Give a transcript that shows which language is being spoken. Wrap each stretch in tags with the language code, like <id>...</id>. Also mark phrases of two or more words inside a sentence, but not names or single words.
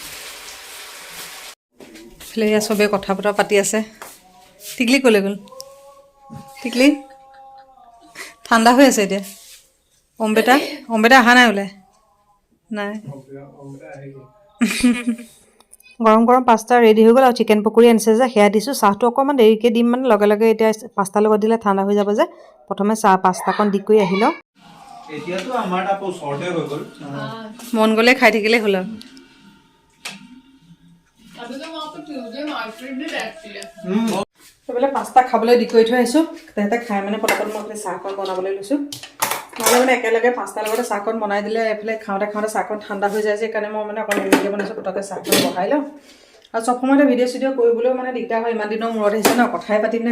<as>এইফালে এয়া চবেই কথা বতৰা পাতি আছে টিকলি ক'লে গ'ল টিকলি ঠাণ্ডা হৈ আছে এতিয়া অম্বিতা অহা নাই ওলাই নাই গৰম গৰম পাস্তা ৰেডি হৈ গ'ল আৰু চিকেন পকৰি আনিছে যে সেয়া দিছোঁ চাহটো অকণমান দেৰিকৈ দিম মানে লগে লগে এতিয়া পাস্তাৰ লগত দিলে ঠাণ্ডা হৈ যাব যে প্ৰথমে চাহ পাস্তাকণ দি কৰি আহি লওঁ এতিয়াতো আমাৰ তাপো শৰ্টে হৈ গ'ল মন গ'লে খাই থাকিলে হ'ল আৰু</as> <hi>अभी तो वहाँ पे</hi> <en>Tuesday market</en> <hi>भी रहती है</hi> <as>সেইবিলাক পাস্তা খাবলৈ দি কৰি থৈ আহিছোঁ তাহাঁতে খাই মানে পটাপট মই এইফালে চাহকণ বনাবলৈ লৈছোঁ নহ'লে মানে একেলগে পাস্তাৰ লগতে চাহকণ বনাই দিলে এইফালে খাওঁতে চাহকণ ঠাণ্ডা হৈ যায় যে সেইকাৰণে মই মানে অকণ দেৰিকৈ বনাইছোঁ পটককৈ চাহকণ বহাই লওঁ আৰু চব সময়তে ভিডিঅ' চিডিঅ' কৰিবলৈও মানে দিগদাৰ হয় ইমান দিনৰ মূৰত আহিছে ন কথাই পাতি পিনে</as>